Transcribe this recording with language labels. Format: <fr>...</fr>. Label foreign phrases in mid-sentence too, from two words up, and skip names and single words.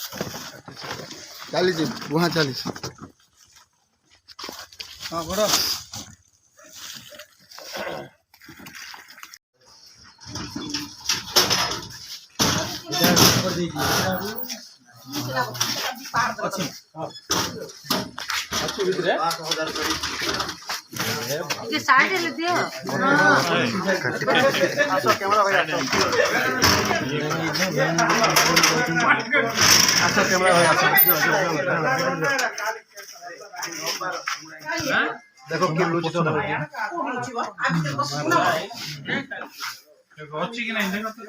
<or>ଚାଲିଛି ବୁହା ଚାଲିଛି ହଁ ବଡ଼ ଅଛି ଭିତରେ</or> <hi>ये साइड ले दियो</hi> <or>ଆସ କ୍ୟାମେରା ଭାଇ ଆସ କ୍ୟାମେରା ଭାଇ ଆସ ଦେଖ କି ଲୁଚି ତ ଅଛି କି ନାହିଁ ଦେଖ</or>